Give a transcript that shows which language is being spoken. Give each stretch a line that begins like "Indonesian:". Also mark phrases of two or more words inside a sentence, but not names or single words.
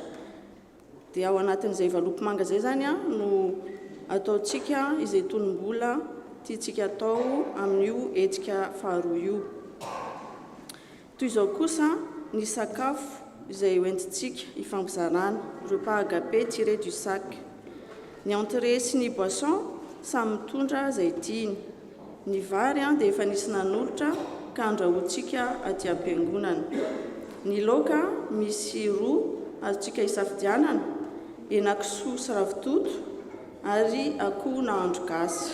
Malagasy: Dia ao anatin'izay valopy manga izay zany no ataontsika izay tonom-bola tiantsika atao amin'io hetsika faharoa io. toy izao kosa ny sakafo izay hoentintsika hifampizarana,
French: repas agapé tiré du sac.
Malagasy: Ny entrée sy ny boisson samy mitondra izay tiany. Ny vary dia efa nisy nanolotra ka andrahoantsika aty am-piangonana. Ny laoka misy roa azontsika hisafidianana, henan-kisoa sy ravitoto ary akoho na andro gasy.